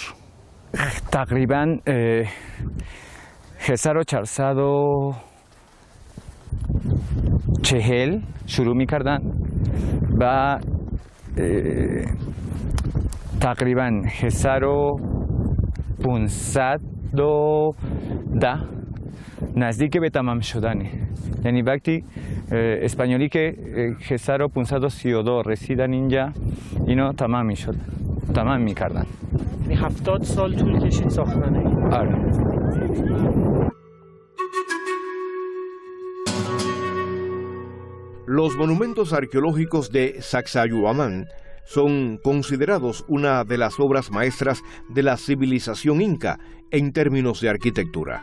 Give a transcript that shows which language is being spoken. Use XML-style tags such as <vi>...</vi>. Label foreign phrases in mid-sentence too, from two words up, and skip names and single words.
<fa>تقریبا 1440 شروع می کردن و تقریبا 1510 نزدیک به تمام شدنه. یعنی وقتی اسپانیولی که 1532 رسیدن اینجا، اینو تمام می شد، تمام می کردن. یعنی 70 سال طول کشید ساختن این. آره.</fa> <es>Los monumentos arqueológicos de Sacsayhuamán son considerados una de las obras maestras de la civilización inca en términos de arquitectura.</es>